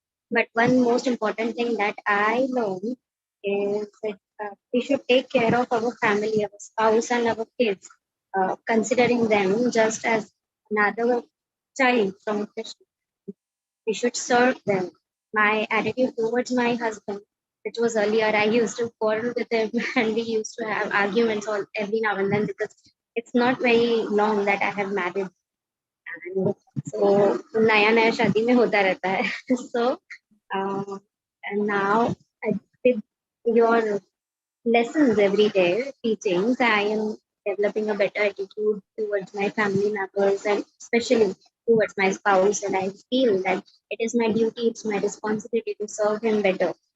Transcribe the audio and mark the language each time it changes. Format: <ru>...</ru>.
<en>But one most important thing that I learned is that we should take care of our family, our spouse, and our kids, considering them just as another child from Krishna. We should serve them. My attitude towards my husband, which was earlier, I used to quarrel with him and we used to have arguments all every now and then because it's not very long that I have married. And so</en> <hi>नया नया शादी में होता रहता है.</hi> <en>So and now with your lessons every day, teachings, I am developing a better attitude towards my family members and especially towards my spouse. And I feel that it is my duty, it's my responsibility to serve him better.</en>